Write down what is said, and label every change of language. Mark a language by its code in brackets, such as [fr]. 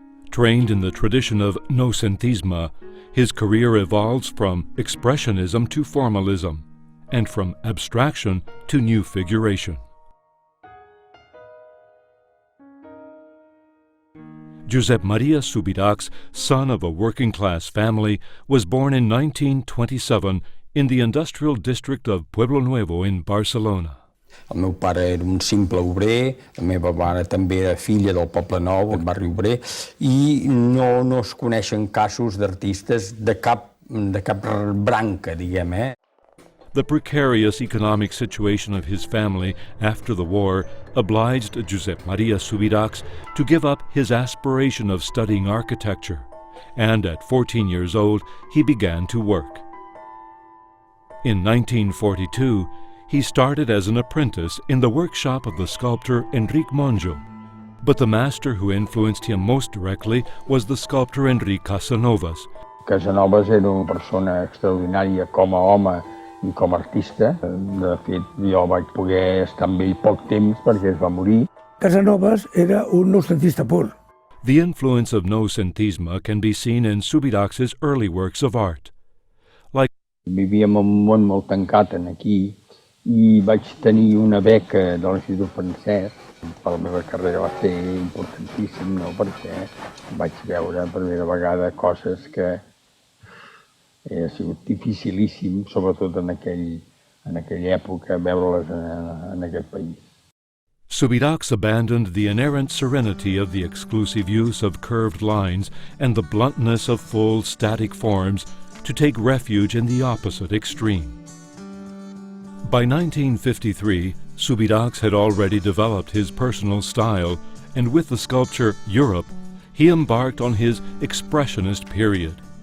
[en] Trained in the tradition of noucentisme, his career evolves from expressionism to formalism, and from abstraction to new figuration. Josep Subirachs, son of a working-class family, was born in 1927 in the industrial district of Pueblo Nuevo in Barcelona. [ca] El meu pare era un simple obrer, la meva mare també era filla del Poble Nou, el barri obrer, i no es coneixen casos d'artistes de cap branca, diguem. [en] The precarious economic situation of his family after the war obliged Josep Subirachs to give up his aspiration of studying architecture, and at 14 years old he began to work. In 1942, he started as an apprentice in the workshop of the sculptor Enric Monjo, but the master who influenced him most directly was the sculptor Enric Casanovas. [ca] Casanovas era una persona extraordinària com a home i com a artista. De fet, jo vaig poder estar amb ell poc temps perquè es va morir. Casanovas era un noucentista pur. [en] The influence of noucentisme can be seen in Subirachs' early works of art. [ca] Vivíem en un món molt tancat aquí i vaig tenir una beca de l'Institut Francès. Per la meva carrera va ser importantíssim, no? Perquè vaig veure per primera vegada coses que ha sigut dificilíssim, sobretot en aquella època, veure-les en aquest país. [en] Subirachs abandoned the inerrant serenity of the exclusive use of curved lines and the bluntness of full static forms to take refuge in the opposite extreme. By 1953, Subirachs had already developed his personal style, and with the sculpture Europe, he embarked on his expressionist period.